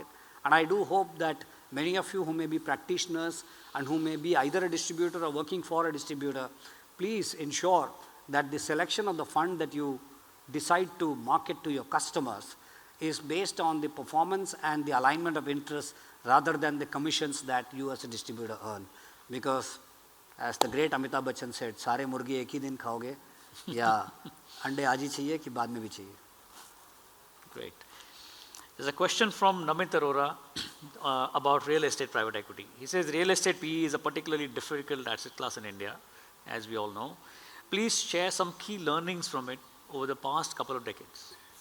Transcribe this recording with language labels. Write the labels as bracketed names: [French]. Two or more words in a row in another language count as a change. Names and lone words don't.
[English] And I do hope that many of you who may be practitioners and who may be either a distributor or working for a distributor, please ensure that the selection of the fund that you decide to market to your customers is based on the performance and the alignment of interests rather than the commissions that you as a distributor earn. Because as the great Amitabh Bachchan said, [Hindi] "सारे मुर्गी एक ही दिन खाओगे, या अंडे आज ही चाहिए कि बाद में भी चाहिए." [English] Great. There's a question from Namit Arora about real estate private equity. He says real estate PE is a particularly difficult asset class in India, as we all know. Please share some key learnings from it over the past couple of decades.